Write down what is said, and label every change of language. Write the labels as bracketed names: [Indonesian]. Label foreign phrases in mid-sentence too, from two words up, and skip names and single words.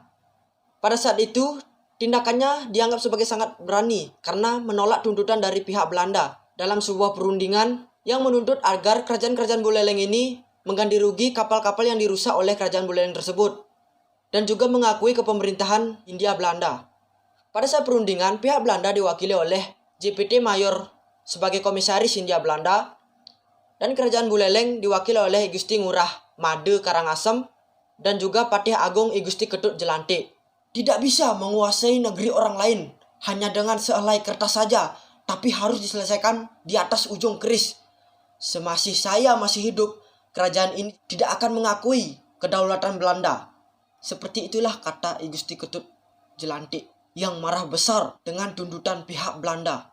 [Indonesian] Pada saat itu, tindakannya dianggap sebagai sangat berani karena menolak tuntutan dari pihak Belanda dalam sebuah perundingan yang menuntut agar kerajaan-kerajaan Buleleng ini mengganti rugi kapal-kapal yang dirusak oleh kerajaan Buleleng tersebut, dan juga mengakui kepemerintahan Hindia Belanda. Pada saat perundingan, pihak Belanda diwakili oleh JPT Mayor sebagai komisaris Hindia Belanda, dan kerajaan Buleleng diwakili oleh Gusti Ngurah Made Karangasem dan juga Patih Agung Gusti Ketut Jelantik. Tidak bisa menguasai negeri orang lain hanya dengan sehelai kertas saja, tapi harus diselesaikan di atas ujung keris. Semasih saya masih hidup, kerajaan ini tidak akan mengakui kedaulatan Belanda. Seperti itulah kata Gusti Ketut Jelantik yang marah besar dengan tuntutan pihak Belanda.